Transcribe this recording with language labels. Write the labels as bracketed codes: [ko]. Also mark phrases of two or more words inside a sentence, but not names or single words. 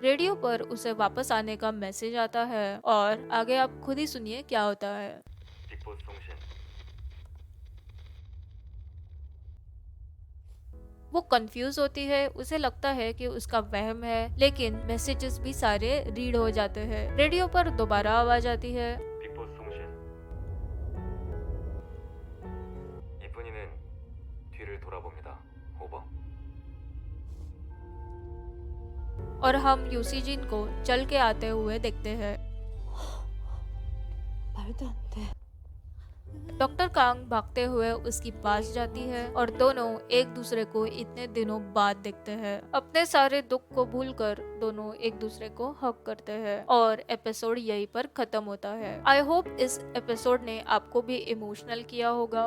[hi] रेडियो पर उसे वापस आने का मैसेज आता है और आगे आप खुद ही सुनिए क्या होता है। वो कंफ्यूज होती है। उसे लगता है कि उसका वहम है लेकिन मैसेजेस भी सारे रीड हो जाते हैं। रेडियो पर दोबारा आवाज आती है। [ko] 빅보스 통신. 이쁜이는 뒤를 돌아봅니다. 오버. [hi] और हम यूसीजिन को चल के आते हुए देखते हैं। [ko] 말도 안 돼. [hi] डॉक्टर कांग भागते हुए उसके पास जाती है और दोनों एक दूसरे को इतने दिनों बाद देखते हैं। अपने सारे दुख को भूलकर दोनों एक दूसरे को हक करते हैं और एपिसोड यहीं पर खत्म होता है। [en] I hope [hi] इस एपिसोड ने आपको भी इमोशनल किया होगा।